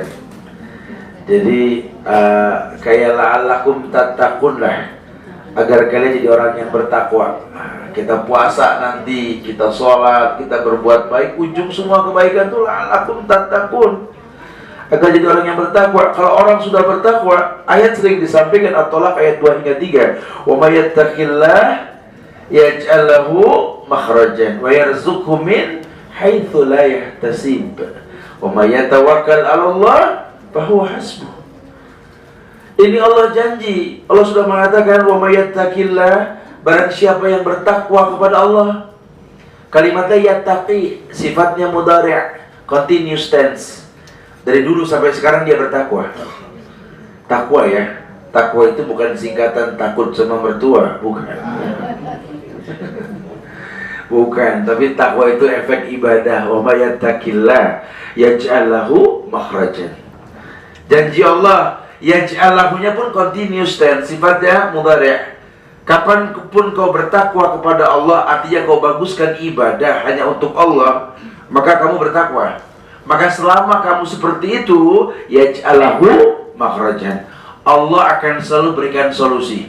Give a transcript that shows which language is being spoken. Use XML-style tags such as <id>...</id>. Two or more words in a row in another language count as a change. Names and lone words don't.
<id>Jadi kayak</id> <ar>لعلكم تتقون</ar> <id>lah, agar kalian jadi orang yang bertakwa. Kita puasa nanti, kita sholat, kita berbuat baik, ujung semua kebaikan itu</id> <ar>لعلكم تتقون,</ar> <id>agar jadi orang yang bertakwa. Kalau orang sudah bertakwa, ayat sering disampaikan At-Tolaq ayat 2 hingga 3.</id> <ar>ومن يتق الله يجعل له مخرجا ويرزقه من حيث لا يحتسب ومن يتوكل على الله فهو حسبه.</ar> <id>Ini Allah janji. Allah sudah mengatakan</id> <ar>ومن يتق الله,</ar> <id>barang siapa yang bertakwa kepada Allah. Kalimatnya yattaqi, sifatnya mudhari',</id> <en>continuous tense.</en> <id>Dari dulu sampai sekarang dia bertakwa. Takwa ya. Takwa itu bukan singkatan takut sama mertua, bukan. Bukan, tapi takwa itu efek ibadah.</id> <ar>ومن يتق الله يجعل له مخرجا.</ar> <id>Janji Allah, yaj'al lahunya pun</id> <en>continuous tense,</en> <id>sifatnya mudhari'. Kapanpun kau bertakwa kepada Allah, artinya kau baguskan ibadah hanya untuk Allah, maka kamu bertakwa. Maka selama kamu seperti itu,</id> <ar>يجعل له مخرجا,</ar> <id>Allah akan selalu berikan solusi.</id>